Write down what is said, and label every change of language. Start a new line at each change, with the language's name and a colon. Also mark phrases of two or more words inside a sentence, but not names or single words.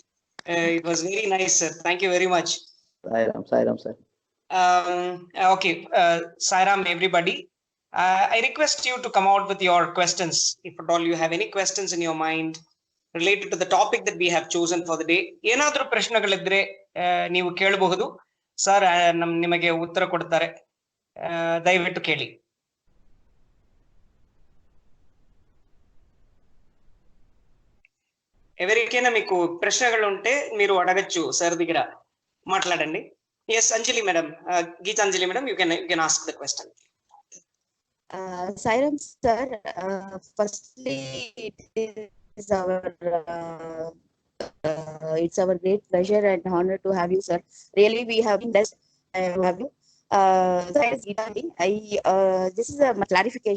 English: It was very nice, sir. Thank you very much. Sairam, sir. Okay, Sairam, everybody. I request you to come out with your questions. If at all you have any questions in your mind related to the topic that we have chosen for the day.
Kannada: ಏನಾದರೂ ಪ್ರಶ್ನೆಗಳಿದ್ರೆ ನೀವು ಕೇಳಬಹುದು. ಸರ್ ನಿಮಗೆ ಉತ್ತರ ಕೊಡ್ತಾರೆ. ದಯವಿಟ್ಟು ಕೇಳಿ.
Telugu: ఎవరికైనా మీకు ప్రశ్నలు ఉంటే మీరు అడగచ్చు సార్ దగ్గర మాట్లాడండి.
English: Yes, Anjali madam, Geetanjali madam, you can ask the question. Sairam sir, firstly, it's our great pleasure and honor to have you, sir. Really, we have been blessed to have you. This is a clarification.